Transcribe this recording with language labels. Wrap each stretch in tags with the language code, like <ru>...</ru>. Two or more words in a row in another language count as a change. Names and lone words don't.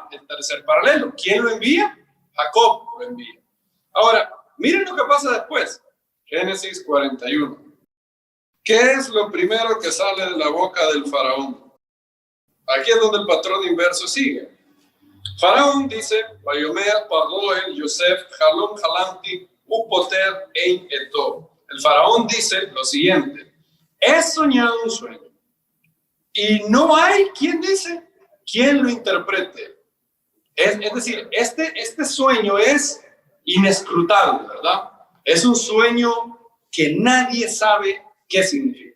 <es>El tercer paralelo. ¿Quién lo envía? Jacob lo envía. Ahora, miren lo que pasa después. Génesis 41. ¿Qué es lo primero que sale de la boca del faraón? Aquí es donde el patrón inverso sigue. Faraón dice,</es> <he>ויאמר פרעה אל יוסף חלום חלמתי ופתר אין אתו.</he> <es>El faraón dice lo siguiente, he soñado un sueño y no hay, ¿quién dice? quien lo interprete. Es decir, este sueño es inescrutable, ¿verdad? Es un sueño que nadie sabe qué significa.</es>